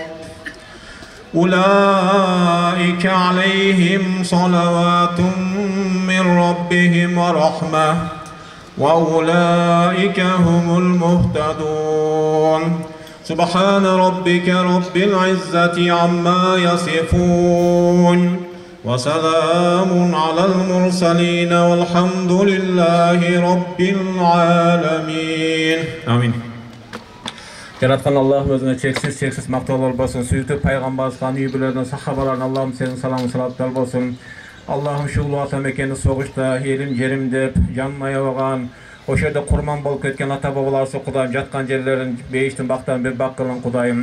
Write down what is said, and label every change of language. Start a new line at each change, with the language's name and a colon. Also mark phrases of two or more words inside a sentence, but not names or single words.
Arabic: أولئك عليهم صلوات من ربهم ورحمة وأولئك هم المهتدون سبحان ربك رب العزة عما يصفون وسلام على المرسلين والحمد لله رب العالمين آمين.
Kyrgyz: Жараткан Аллах өзүнө чексиз мактоолор болсун. Сүйүктүү пайгамбарыбызга, үй бүлөдөн, сахабаларына Аллахым сенин саламың салаттар болсун. Аллахым ушул ата мекенди согушта элим жерим деп жанын аябаган, ошол жерде курман болуп кеткен ата бабаларыбызды Кудайым жаткан жерлерин бейиштин бактан бир бак кылгын Кудайым.